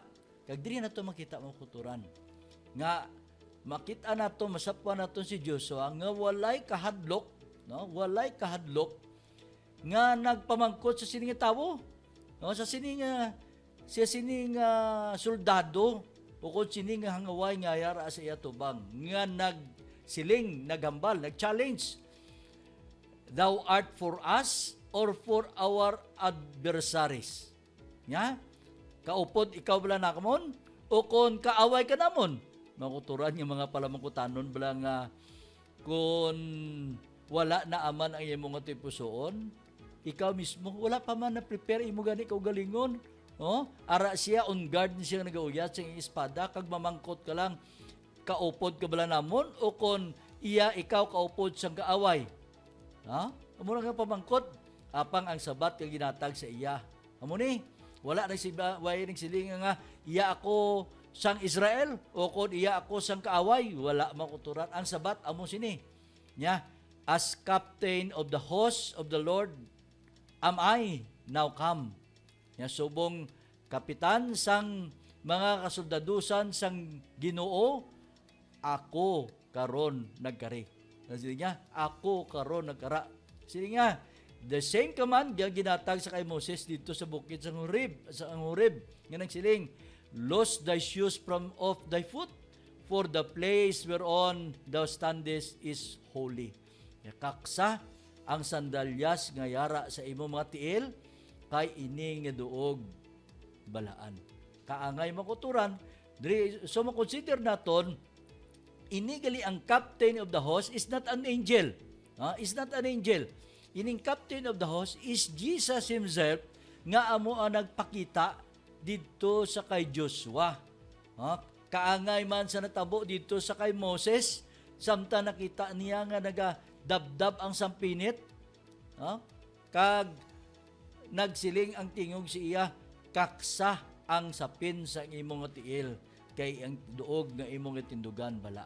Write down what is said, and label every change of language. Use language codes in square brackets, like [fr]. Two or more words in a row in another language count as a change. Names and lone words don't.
[hil] Kag diri na to makita mo kuturan. Nga makita na to, masapwa na to si Joshua nga walay kahadlok, no? Walay kahadlok nga nagpamangkot sa sining tawo. No, sa sining soldado ukod sining hangaway nga yara sa iya tubang nga nagsiling, naghambal, nag-challenge. [en] Thou art for us or for our adversaries. [hil] Nya? Kaupod ikaw bala nakamon o kon kaaway ka namon. Makuturan yung mga palamangkutanon bala nga kung wala na aman ang imong tipusoon, ikaw mismo wala pa man na prepare imo gani kaugalingon. Oh, ara siya on guard siya nagauyat sa espada kag mamangkot ka lang kaupod ka bala namon o kon iya ikaw kaupod sang kaaway. Ha? Amo nga pamangkot apang ang sabat kay ginatag sa iya. Amo ni wala nang way ning siling nga iya ako sang Israel o kon iya ako sang kaaway, wala makuturan. Ang sabat amo sini. Nya, [en] as captain of the host of the Lord am I now come. [hil] Ya subong kapitan sang mga kasoldadusan sang Ginoo, ako karon nagkari. Sige niya, ako karon nagkara. Sige nga, [en] the same command [hil] yang ginatag sa kay Moses dito sa bukid sa Horeb, nga nagsiling, [en] loose thy shoes from off thy foot, for the place whereon thou standest is holy. [hil] Kaksa ang sandalyas nga yara sa imo mga tiil, kay ini nga duog balaan. Kaangay makuturan, so makonsider naton, ini gali ang [en] captain of the host is not an angel. Is not an angel. Ining captain of the host is Jesus himself [hil] nga amo ang nagpakita dito sa kay Joshua. Kaangay man sa natabo dito sa kay Moses, samtang nakita niya nga nagadabdab ang sampinit, kag nagsiling ang tingog si iya, kaksa ang sapin sa imong tiil, kay ang duog nga imong tindugan balaan.